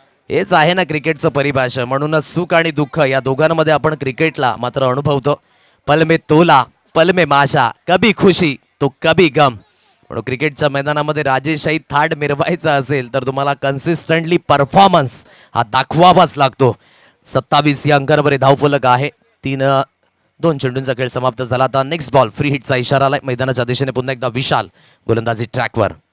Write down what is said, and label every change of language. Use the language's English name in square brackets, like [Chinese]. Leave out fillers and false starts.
[Marathi] हेच आहे ना क्रिकेटचं परिभाषा. म्हणूनच सुख आणि दुःख या दोघांमध्ये आपण क्रिकेटला मात्र अनुभवतो. [Hindi] पल में तोला, पल में माशा, कभी खुशी तो कभी गम. [Marathi] म्हणून क्रिकेटच्या मैदानामध्ये राजेशाही थाट मिरवायचा असेल तर तुम्हाला कन्सिस्टंटली परफॉर्मन्स हा दाखवावाच लागतो. 27 या अंकांवर धावफलक आहे. 2 चेंडूंचा खेळ समाप्त झाला. आता नेक्स्ट बॉल फ्री हिटचा इशारा आलाय. मैदानाच्या दिशेने पुन्हा एकदा विशाल गोलंदाजी ट्रॅकवर.